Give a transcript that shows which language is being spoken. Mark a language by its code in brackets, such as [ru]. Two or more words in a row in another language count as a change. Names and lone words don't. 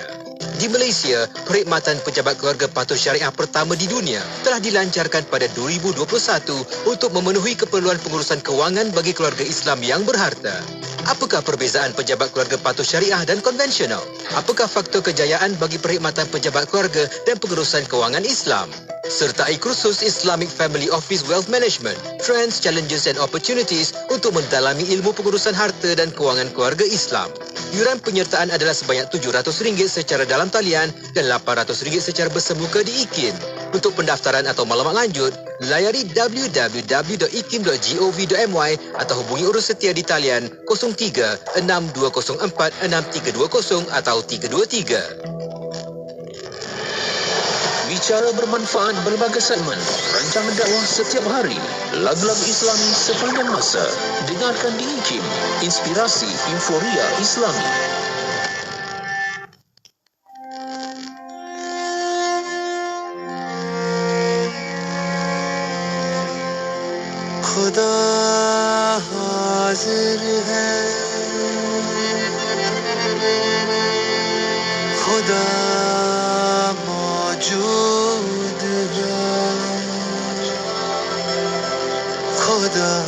[ms] Di Malaysia, perkhidmatan pejabat keluarga patuh syariah pertama di dunia telah dilancarkan pada 2021 untuk memenuhi keperluan pengurusan kewangan bagi keluarga Islam yang berharta. Apakah perbezaan pejabat keluarga patuh syariah dan konvensional? Apakah faktor kejayaan bagi perkhidmatan pejabat keluarga dan pengurusan kewangan Islam? Sertai kursus Islamic Family Office Wealth Management, Trends, Challenges and Opportunities untuk mendalami ilmu pengurusan harta dan kewangan keluarga Islam. Yuran penyertaan adalah sebanyak RM700 secara dalam talian dan RM800 secara bersemuka di IKIM. Untuk pendaftaran atau maklumat lanjut, layari www.ikim.gov.my atau hubungi urus setia di talian 03-6204-6320 atau 323. Bicara bermanfaat berbagai segmen, rancangan dakwah setiap hari, lagu-lagu Islami sepanjang masa. Dengarkan di IKIM, Inspirasi Inforia Islami. [hi] खुदा हाजिर है, खुदा मौजूद है, खुदा